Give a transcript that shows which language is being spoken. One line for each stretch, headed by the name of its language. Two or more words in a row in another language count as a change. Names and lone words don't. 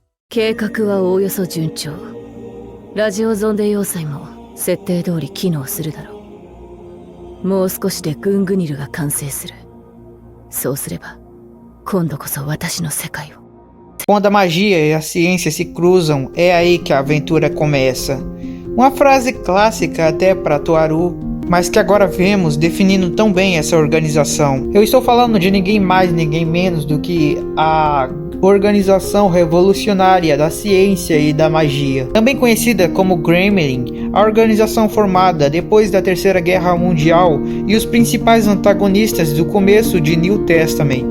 Japanese: 計画はおおよそ順調。ラジオゾンデ要塞も設定通り機能するだろう。もう少しでグングニルが完成する。そうすれば今度こそ私の世界を。
Portuguese: Quando a magia e a ciência se cruzam, é aí que a aventura começa. Uma frase clássica até para Toaru, mas que agora vemos definindo tão bem essa organização. Eu estou falando de ninguém mais, ninguém menos do que a Organização Revolucionária da Ciência e da Magia, também conhecida como Gremlin, a organização formada depois da Terceira Guerra Mundial e os principais antagonistas do começo de New Testament.